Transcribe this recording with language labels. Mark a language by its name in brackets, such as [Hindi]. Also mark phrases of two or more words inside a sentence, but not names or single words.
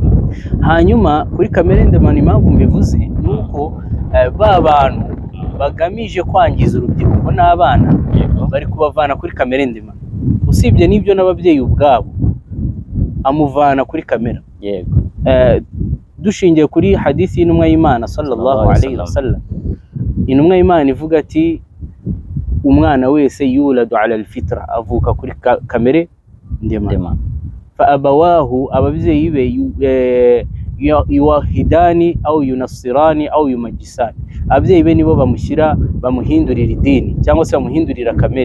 [Kinyarwanda] Hanyuma kuri kamere ndemano, impamvu mbivuze ni uko ba bantu bagamije kwangiza urubyiruko n'abana Yego. bari kubavana kuri kamere ndemano. Usibye n'ibyo n'ababyeyi ubwabo amuvana kuri kamera. Yego. Dushingiye kuri hadisi y'intumwa y'Imana [Arabic] صلى الله عليه وسلم, [Kinyarwanda] intumwa y'Imana ivuga ati umwana wese [Arabic] يولد على الفطرة, [Kinyarwanda] avuka kuri kamere ndemano. [Arabic] فأبواه, [Kinyarwanda] ababyeyi be [Arabic] يهودانه أو ينصرانه أو يمجسانه, [Kinyarwanda] ababyeyi be nibo bamuhindurira idini cyangwa se bamuhindurira kamere.